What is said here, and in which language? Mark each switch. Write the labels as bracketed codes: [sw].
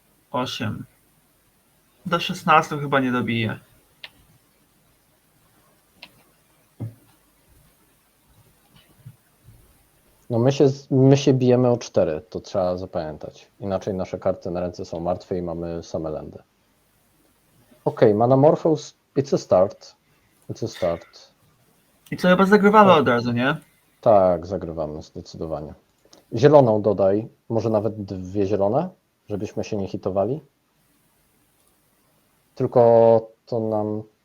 [pl] 8. Do 16 chyba nie dobije. No my się bijemy o 4, to trzeba zapamiętać. Inaczej nasze karty na ręce są martwe i mamy same landy. [en] Okej, Manamorphose, it's a start. It's a start. [pl] I co, chyba zagrywamy od razu, nie? Tak, zagrywamy zdecydowanie. Zieloną dodaj, może nawet 2 zielone, żebyśmy się nie hitowali. Tylko to nam...